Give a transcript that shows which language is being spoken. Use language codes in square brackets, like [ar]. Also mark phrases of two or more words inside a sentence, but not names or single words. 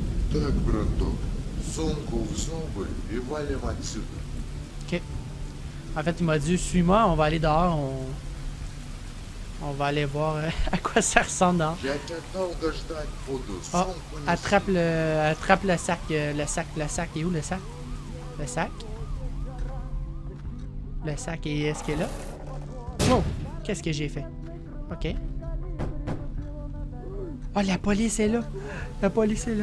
[ru] Так, браток, сумку в зубы и валим отсюда. Ok. [fr] En fait, il m'a dit, suis-moi, on va aller dehors, on va aller voir à quoi ça ressemble dehors. [ru] Я тебя долго ждать буду. Oh, Сумку неси. [fr] attrape le sac, le sac, il est où le sac? Le sac? Le sac, est-ce qu'il est là? Wow! Qu'est-ce que j'ai fait? Ok. Oh, la police est là! La police est là!